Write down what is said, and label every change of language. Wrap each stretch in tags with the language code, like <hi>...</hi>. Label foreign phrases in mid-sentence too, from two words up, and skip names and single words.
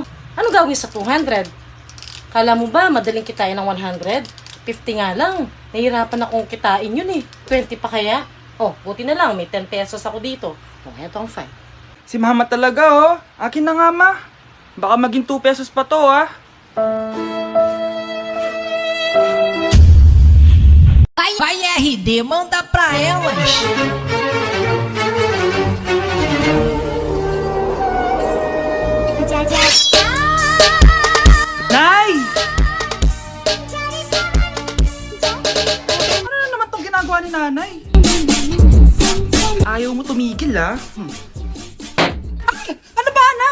<tl>Ano gawin sa 200? Kala mo ba madaling kitain ng 100? 50 nga lang. Nahihirapan akong kitain yun eh. 20 pa kaya? Oh, buti na lang. May 10 pesos ako dito. Oh, eto ang 5. Si mama talaga oh. Akin na nga ma. Baka maging 2 pesos pa to ah.</tl> <pt>Vai RD, manda pra elas.</pt> <tl>Nay! Ano na naman tong ginagawa ni nanay? Ayaw mo tumigil ah. Ay! Ano ba anak?</tl>